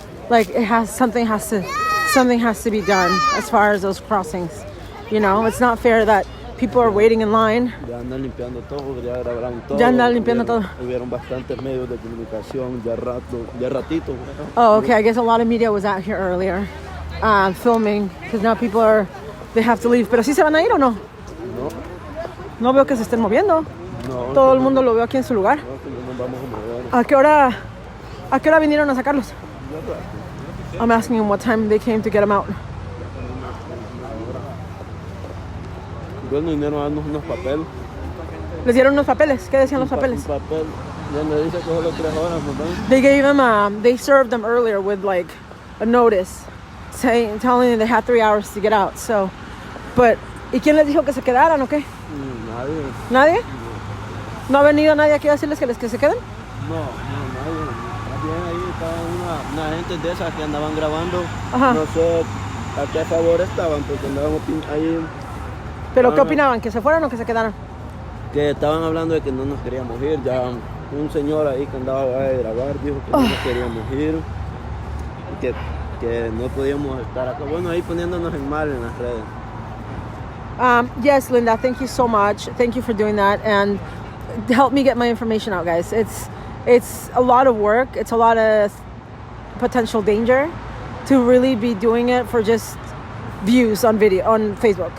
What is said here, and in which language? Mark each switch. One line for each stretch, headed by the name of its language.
English: Like, something has to be done as far as those crossings. You know, it's not fair that people are waiting in line.
Spanish: Ya andan limpiando todo, ya grabaron todo. Ya andan limpiando todo. Hubieron bastantes medios de comunicación, ya ratito.
English: Oh, okay. I guess a lot of media was out here earlier, filming, because now people they have to leave.
Spanish: Pero ¿sí se van a ir o no? No. No veo que se estén moviendo. No. Todo el mundo lo veo aquí en su lugar. No, que no nos vamos a mover. ¿A qué hora vinieron a sacarlos?
English: I'm asking him what time they came to get them out.
Spanish: Bueno, vinieron a darnos unos papeles. ¿Les dieron unos papeles? ¿Qué decían los papeles? Un papel. Ya me dice que solo 3 horas, ¿no?
English: They gave them, they served them earlier with like a notice telling them they had 3 hours to get out. So, but,
Spanish: ¿y quién les dijo que se quedaran o qué? Nadie. ¿Nadie? ¿No ha venido nadie aquí a decirles que se queden? No, nadie. Más bien ahí estaban una gente de esas que andaban grabando. Ajá. No sé a qué favor estaban, porque andaban ahí. ¿Pero qué opinaban? ¿Que se fueran o que se quedaran? Que estaban hablando de que no nos queríamos ir, ya un señor ahí que andaba a grabar, dijo que no nos queríamos ir, y que no podíamos estar acá. Bueno, ahí poniéndonos en mal en las redes.
English: Yes, Linda, thank you so much. Thank you for doing that, and help me get my information out, guys. It's a lot of work. It's a lot of potential danger to really be doing it for just views on Facebook.